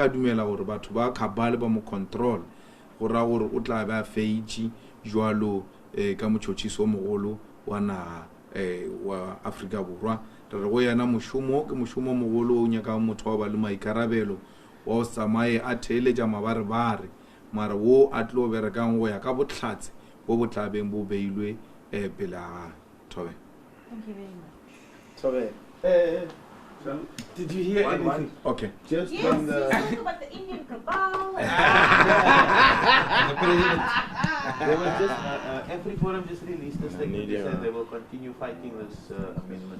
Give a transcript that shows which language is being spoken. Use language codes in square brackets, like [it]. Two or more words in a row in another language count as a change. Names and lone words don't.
[nso] ka dumela gore batho ba cabal ba mo control go ra gore o tla be a feitše jwalo ka motšhotšhiso o mogolo wa naga wa Afrika Borwa re go yana mošomo ke mošomo mogolo o nyaka motho wa ba le maikarabelo wa o tsamaye a theeletša mabarebare mara wo a tlo berekang go ya ka bohlatse bo bo tla beng bo beilwe pele ga Thobe. [en] Thank you very much. Tobe. Did you hear anything? Okay. Just Yes, on you the... talk about the Indian cabal. The president. They were just, every forum just released a statement. They said they will continue fighting this amendment.